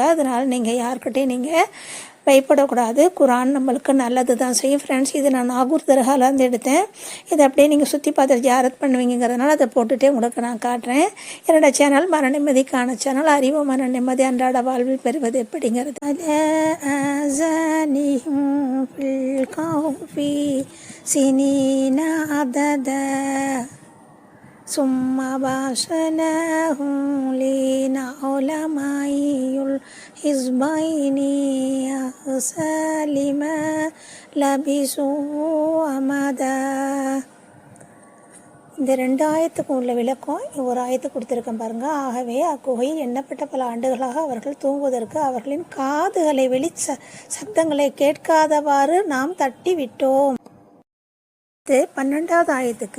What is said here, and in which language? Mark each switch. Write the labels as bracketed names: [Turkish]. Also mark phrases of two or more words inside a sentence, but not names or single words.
[Tamil] அதனால் நீங்கள் யார்கிட்டையும் நீங்கள் பயப்படக்கூடாது. குரான் நம்மளுக்கு நல்லது தான் செய்யும் ஃப்ரெண்ட்ஸ். இது நான் நாகூர் தர்காலேருந்து எடுத்தேன். இதை அப்படியே நீங்கள் சுற்றி பார்த்து ஜாரத் பண்ணுவீங்கிறதுனால அதை போட்டுகிட்டே உங்களுக்கு நான் காட்டுறேன். என்னோடய சேனல் மன நிம்மதிக்கான சேனல். அறிவு மன நிம்மதி அன்றாட வாழ்வில் பெறுவது எப்படிங்கிறது. [Arabic] ثم بعثناه لنعلم الحزبين أحصى لما لبثوا أمدا. [Tamil] இந்த 2 ஆயத்துக்கும் உள்ள விளக்கம் ஒரு ஆயத்து கொடுத்துருக்கேன் பாருங்கள். ஆகவே அக்குகையில் எண்ணப்பட்ட பல ஆண்டுகளாக அவர்கள் தூங்குவதற்கு அவர்களின் காதுகளை சத்தங்களை கேட்காதவாறு நாம் தட்டி விட்டோம். 12வது ஆயத்துக்கு